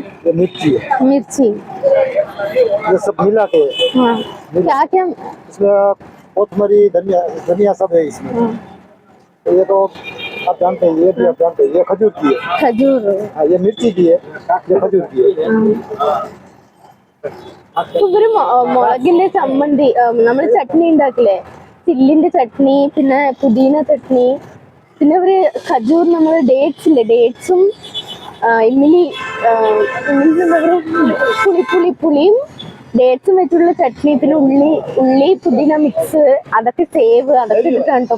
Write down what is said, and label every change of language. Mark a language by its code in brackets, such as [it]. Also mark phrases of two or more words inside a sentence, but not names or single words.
[hi] मिर्ची मिर्ची ये सब मिला के। हाँ, क्या क्या इसमें कोथमरी धनिया सब है इसमें। तो ये तो आप जानते हैं, ये भी आप जानते हैं, ये खजूर की है। खजूर। हाँ, ये मिर्ची की है, ये खजूर की है। [ml] ഇവര് മുളകിന്റെ ചമ്മന്തി, നമ്മള് ചട്നി ഉണ്ടാക്കില്ലേ, ചില്ലിന്റെ ചട്നി, പിന്നെ പുതിന ചട്നി, പിന്നെ ഒരു ഖജൂർ, നമ്മൾ ഡേറ്റ്സ് ഇല്ലേ, ഡേറ്റ്സും ഇമ്മിലി പുളിയും ഡേറ്റ്സും വെച്ചുള്ള ചട്നി, പിന്നെ ഉള്ളി പുതിന മിക്സ്, അതൊക്കെ സേവ്, അതൊക്കെ ഇട്ടിട്ടാണ് കേട്ടോ.